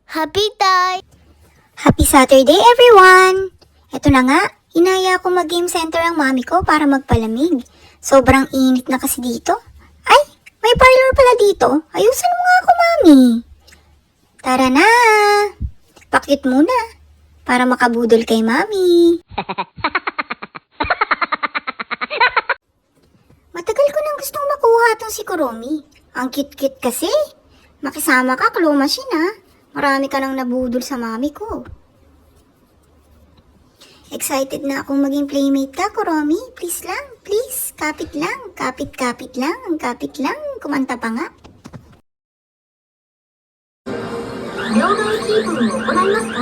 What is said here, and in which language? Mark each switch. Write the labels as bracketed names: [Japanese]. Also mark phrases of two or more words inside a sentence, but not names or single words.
[English] Happy time! Happy Saturday, everyone! [Filipino] Ito na nga, inaya ko mag- [English] game center [Filipino] ang mami ko para magpalamig. Sobrang init na kasi dito. Ay, may parlor pala dito. Ayusan mo nga ako, mami. Tara na! Pakit muna para makabudol kay mami. Matagal ko nang gustong makuha itong si Kuromi. Ang cute-cute kasi. Makisama ka, [English] claw machine [Filipino] ha. Marami ka nang nabudol sa mami ko. Excited na akong maging playmate ka, Kuromi. Please lang, please. Kapit lang, kapit-kapit lang, kapit lang. Kumanta pa nga. [Japanese] 両替キープを行いますか？